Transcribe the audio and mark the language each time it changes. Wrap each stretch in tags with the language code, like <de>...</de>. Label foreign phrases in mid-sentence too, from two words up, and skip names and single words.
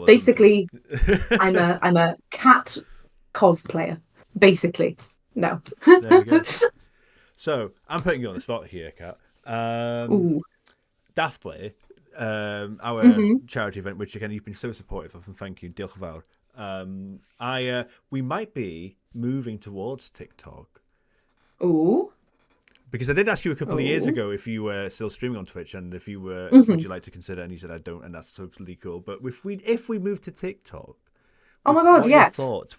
<en>Basically, I'm a cat cosplayer. Basically, no. There we go. So I'm putting you on the spot here, Kat. Daft Play. Our charity event, which again you've been so supportive of, and thank you,</en> <cy>diolch yn fawr.</cy> <en>We might be moving towards TikTok. Ooh. Because I did ask you a couple of years ago if you were still streaming on Twitch and if you were, would you like to consider? And you said I don't, and that's totally cool. But if we move to TikTok, oh my god, what yes. Are your thoughts?</en>